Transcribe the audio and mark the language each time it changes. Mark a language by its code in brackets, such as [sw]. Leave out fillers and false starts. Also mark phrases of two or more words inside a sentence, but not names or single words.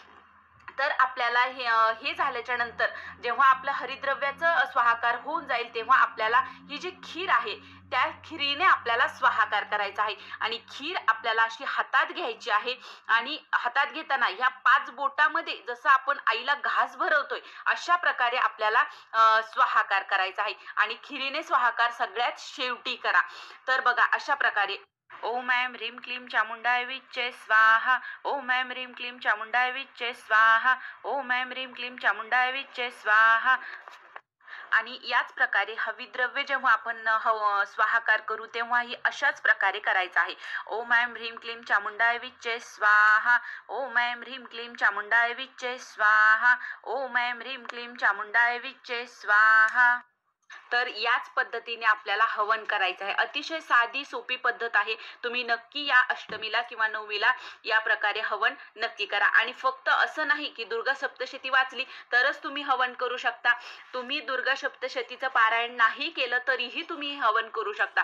[mr] तर आपल्याला हे झाल्याच्या नंतर जेव्हा आपलं हरिद्रव्याचं स्वाहाकार होऊन जाईल तेव्हा आपल्याला ही जी खीर आहे त्या खिरीने आपल्याला स्वाहाकार करायचा आहे. आणि खीर आपल्याला अशी हातात घ्यायची आहे आणि हातात घेताना ह्या 5 बोटामध्ये जसं आपण आईला घास भरवतोय अशा प्रकारे आपल्याला स्वाहाकार करायचा आहे. आणि खिरीने स्वाहाकार सगळ्यात शेवटी करा. [sa] तर बघा अशा प्रकारे ओम ऐं ह्रीं क्लीं चामुंडाय विच्चे स्वाहा, ओम ऐं ह्रीं क्लीं चामुंडाय विच्चे स्वाहा, ओम ऐं ह्रीं क्लीं चामुंडाय विच्चे स्वाहा. [mr] आणि याच प्रकारे हविद्रव्य जेव्हा आपण स्वाहाकार करू तेव्हाही अशाच प्रकारे करायचं आहे. [sa] ओम ऐं ह्रीं क्लीं चामुंडाय विच्चे स्वाहा, ओम ऐं ह्रीं क्लीं चामुंडाय विच्चे स्वाहा, ओम ऐं ह्रीं क्लीं चामुंडाय विच्चे स्वाहा. [mr] तर याच पद्धतीने आपल्याला हवन करायचं आहे. अतिशय साधी सोपी पद्धत आहे. तुम्ही नक्की या अष्टमीला किंवा नवमीला या प्रकारे हवन नक्की करा. आणि फक्त असं नाही की दुर्गा सप्तशती वाचली तरच तुम्ही हवन करू शकता. तुम्ही दुर्गा सप्तशतीचं पारायण नाही केलं तरीही तुम्ही हवन करू शकता.